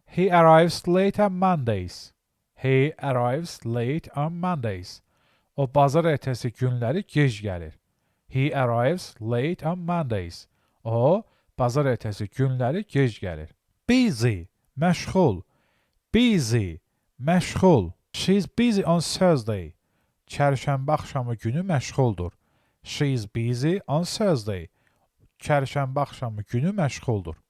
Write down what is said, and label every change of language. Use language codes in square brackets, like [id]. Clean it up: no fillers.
[en] He arrives late on Mondays. He arrives late on Mondays. [az] O bazar ertəsi günləri gec gəlir. [en] He arrives late on Mondays. [az] O bazar ertəsi günləri gec gəlir. Busy. [en] Məşğul. Busy. Məşğul. She's busy on Thursday. [az] Çərşənbə axşamı günü məşğuldur. [en] She is busy on Thursday. [az] Çərşənbə axşamı günü məşğuldur.